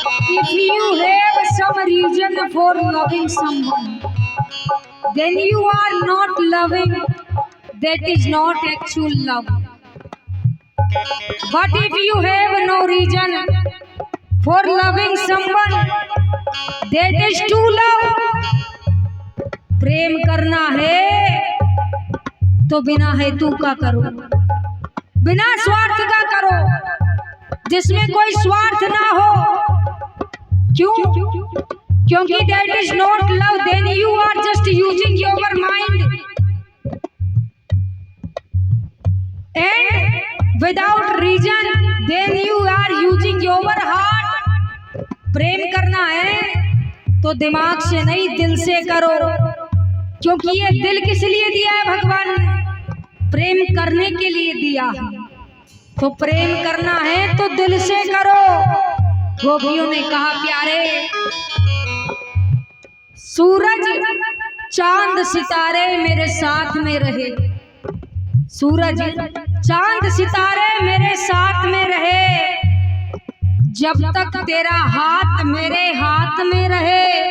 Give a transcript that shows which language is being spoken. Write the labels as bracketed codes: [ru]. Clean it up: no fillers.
[en] If you have some reason for loving someone, then you are not loving. That is not actual love. But if you have no reason for loving someone, that is true love. [hi] प्रेम करना है तो बिना हेतु का करो, बिना स्वार्थ का करो, जिसमें कोई स्वार्थ ना हो। क्यों? [en] क्योंकि that is not love, then you are just using your mind and without reason then you are using your heart. [hi] प्रेम करना है तो दिमाग से नहीं दिल से करो, क्योंकि ये दिल किस लिए दिया है भगवान ने? प्रेम करने के लिए दिया। तो प्रेम करना है तो दिल से करो। गोपियों ने कहा, प्यारे सूरज चांद सितारे मेरे साथ में रहे, सूरज चांद सितारे मेरे साथ में रहे, जब तक तेरा हाथ मेरे हाथ में रहे।